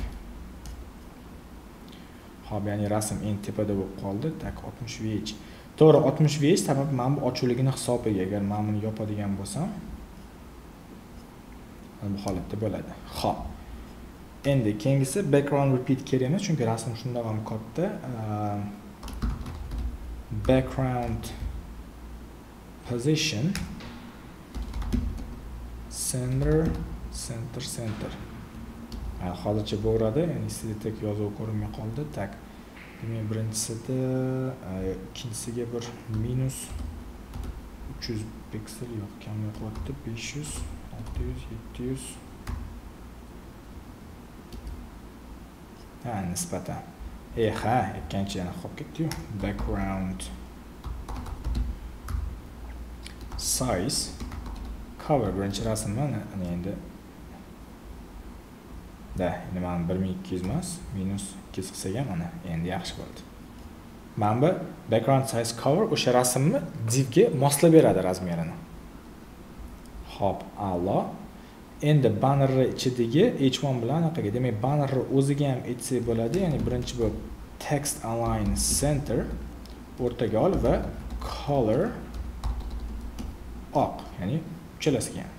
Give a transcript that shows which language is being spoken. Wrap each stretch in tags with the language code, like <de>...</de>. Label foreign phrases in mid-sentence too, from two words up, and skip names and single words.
<uz>Xo'p, ya'ni rasm eng tepada bo'lib qoldi. Tak 60 VH. To'g'ri 65 sabab men bu ochuvligini hisobiga agar men buni yopadigan bo'lsam bu holatda bo'ladi. Xo'p. Endi keyingisi</uz> <en>background repeat</en> <uz>kerak emas, chunki rasm shundoq ham katta.</uz> <en>Background position center.</en> <uz>Hozircha bo'radi, ya'ni sizga yozuv ko'rinmay qoldi. Tak. Demak, birinchisida ikkinchisiga bir minus 300 piksel yo'q, kamroq qilyapti. 500, 600, 700. Nisbatan. Ikkinchi yana qolib ketdi-yu.</uz> <en>Background size cover</en> <uz>birinchi rasm mana endi endi men 1200 emas, minus 200 qilsak ham mana endi yaxshi bo'ldi. Mana bu</uz> <en>background size cover</en> <uz>o'sha rasmni divga moslab beradi razmerini. Xo'p, a'lo. Endi bannerni ichidagi h1 bilan anaqa, demak bannerni o'ziga ham aytsak bo'ladi, ya'ni birinchi bu</uz> <en>text align center</en> <uz>o'rtaga ol va color oq, ya'ni uchalasiga ham.</uz>